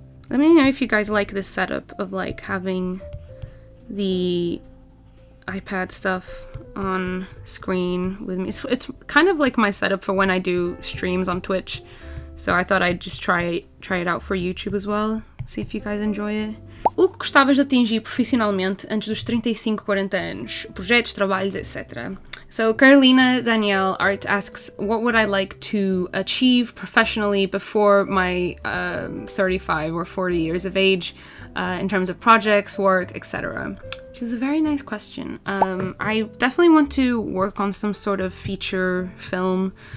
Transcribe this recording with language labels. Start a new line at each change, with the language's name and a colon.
English: Let me know if you guys like this setup of like having the iPad stuff on screen with me. It's kind of like my setup for when I do streams on Twitch, so I thought I'd just try it out for YouTube as well. See if you guys enjoy it.
Portuguese: O que gostavas de atingir profissionalmente antes dos 35, 40 anos? Projetos, trabalhos, etc.
English: So Carolina Danielle Art asks, what would I like to achieve professionally before my 35 or 40 years of age in terms of projects, work, etc.? Which is a very nice question. I definitely want to work on some sort of feature film.